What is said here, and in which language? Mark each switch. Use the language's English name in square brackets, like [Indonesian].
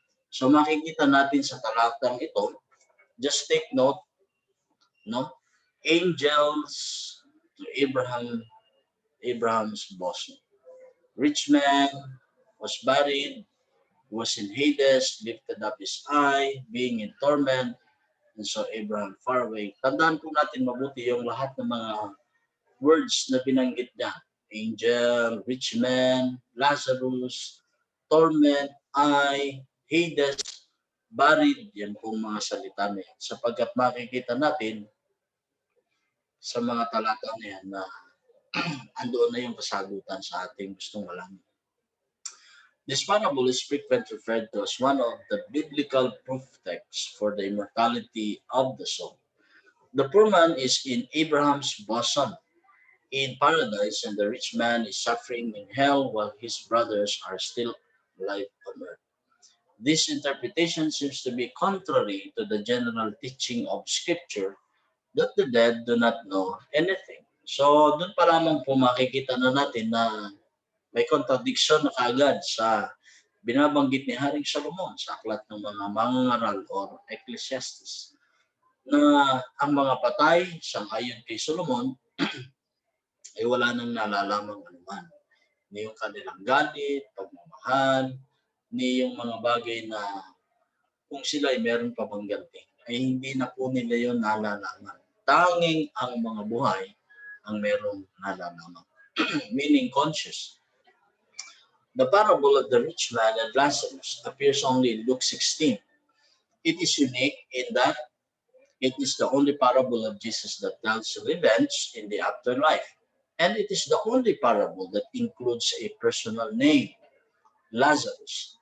[Filipino] So makikita natin sa talatang ito, [English] just take note, [Filipino] no? [English] Angels to Abraham's bosom. Rich man was buried, was in Hades, lifted up his eye, being in torment, and saw Abraham far away. [Filipino] Tandaan po natin mabuti yung lahat ng mga words na binanggit niya. [English] Angel, rich man, Lazarus, torment, eye, Hades, buried. [Filipino] Yan pong mga salita niya. Sapagkat makikita natin sa mga talata na yan na andoon na yung kasagutan sa ating gustong malaman. [English] This parable is frequently referred to as one of the biblical proof texts for the immortality of the soul. The poor man is in Abraham's bosom in paradise, and the rich man is suffering in hell while his brothers are still alive on earth. This interpretation seems to be contrary to the general teaching of Scripture that the dead do not know anything. [Filipino] So, doon pa lamang po makikita na natin na may contradiction na kaagad sa binabanggit ni Haring Solomon sa aklat ng mga mangangaral o Ecclesiastes na ang mga patay sang-ayon kay Solomon ay wala nang nalalamang anuman. Ni yung kanilang galit, pagmamahal, ni yung mga bagay na kung sila ay meron pa bang ganti, ay hindi na po nila yun nalalaman. Tanging ang mga buhay ang merong nalalaman. [English] Meaning conscious. The parable of the rich man and Lazarus appears only in Luke 16. It is unique in that it is the only parable of Jesus that tells of events in the afterlife. And it is the only parable that includes a personal name, Lazarus.